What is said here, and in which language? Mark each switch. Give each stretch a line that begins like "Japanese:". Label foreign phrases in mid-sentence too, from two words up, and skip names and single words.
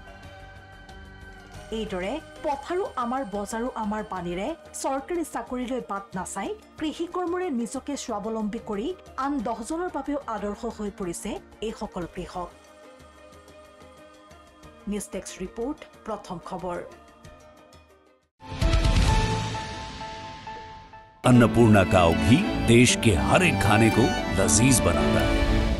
Assamese: এইদৰে পথাৰো আমাৰ বজাৰো আমাৰ পানীৰে চৰকাৰী চাকৰিলৈ বাট নাচাই কৃষি কৰ্মৰে নিজকে স্বাৱলম্বী কৰি আন ১০জনৰ বাবেও আদৰ্শ হৈ পৰিছে এইসকল কৃষক।
English: News Desk
Hindi: रिपोर्ट प्रथम खबर। अन्नपूर्णा काव घी देश के हर एक खाने को लजीज बनाता है।